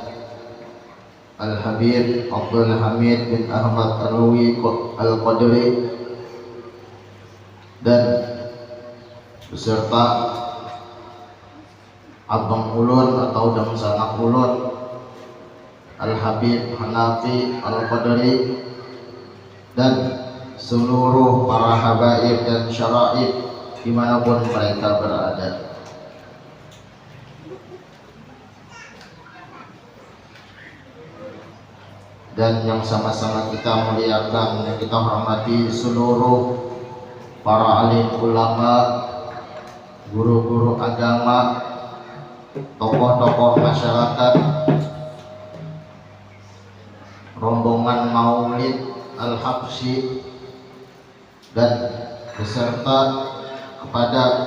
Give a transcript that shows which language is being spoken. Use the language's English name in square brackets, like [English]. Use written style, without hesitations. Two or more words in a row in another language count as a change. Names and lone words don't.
[Indonesian] Al-Habib Abdul Hamid bin Ahmad Alwi Al-Qadri dan beserta [Banjar] Abang Ulun [Indonesian] atau [Banjar] Dang Sanak Ulun [Indonesian] Al-Habib Hanafi Al-Qadri dan seluruh para habaib dan syaraib dimanapun mereka berada. Dan yang sama-sama kita muliakan, yang kita hormati seluruh para alim ulama, guru-guru agama, tokoh-tokoh masyarakat, rombongan Maulid Al-Habsyi, dan beserta kepada